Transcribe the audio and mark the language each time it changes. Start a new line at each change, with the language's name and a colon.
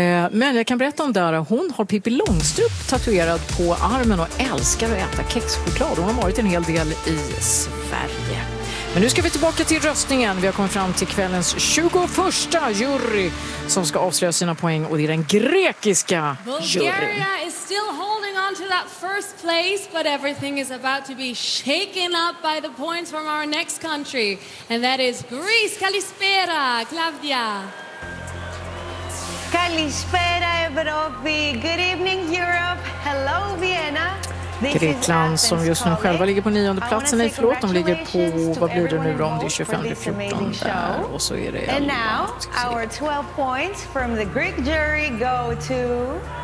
Swedish: Men jag kan berätta om Dara. Hon har Pippi Långstrump tatuerad på armen och älskar att äta kexchoklad. Hon har varit en hel del i Sverige. Men nu ska vi tillbaka till röstningen. Vi har kommit fram till kvällens 21 jury som ska avslöja sina poäng, och det är den grekiska juryn.
English: To that first place, but everything is about to be shaken up by the points from our next country, and that is Greece.
Greek: Kalispera, Claudia.
English: Kalispera, Europe. Good evening, Europe. Hello, Vienna.
Swedish: Grekland som just nu själva ligger på 9:e platsen. Nej, förlåt, de ligger på, vad blir det nu då, om det är 25-14 där, och så är det...
English: And now, our 12 points from the Greek jury go to...